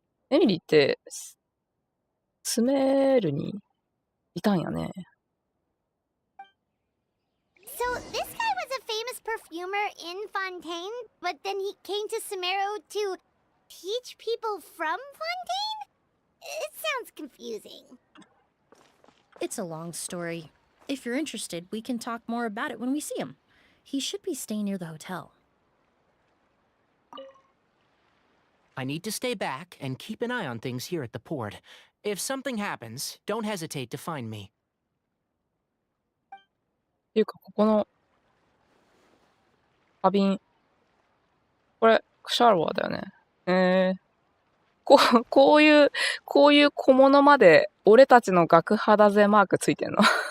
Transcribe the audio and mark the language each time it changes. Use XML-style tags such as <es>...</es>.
<ja>エミリーってスメールにいたんやね。</ja> <en>So this guy was a famous perfumer in Fontaine, but then he came to Sumeru to teach people from Fontaine? It sounds confusing. It's a long story. If you're interested, we can talk more about it when we see him. He should be staying near the hotel. I need to stay back and keep an eye on things here at the port. If something happens, don't hesitate to find me.</en> <ja>っていうか、ここの花瓶、これ、クシャロワだよね。こういう小物まで、俺たちの学派だぜマークついてんの。</ja>